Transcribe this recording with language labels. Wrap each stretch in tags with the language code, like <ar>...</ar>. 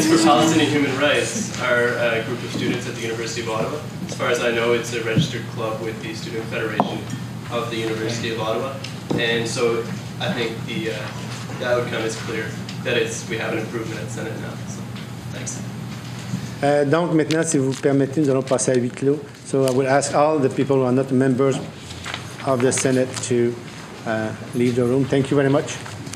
<en>Students for Palestinian Human Rights are a group of students at the University of Ottawa. As far as I know, it's a registered club with the Student Federation of the University of Ottawa. And so I think the outcome is clear, that we have an improvement at Senate now. So, thanks.</en> <fr>Donc maintenant, si vous permettez, nous allons passer à huis clos.</fr> <en>So I will ask all the people who are not members of the Senate to leave the room. Thank you very much.</en>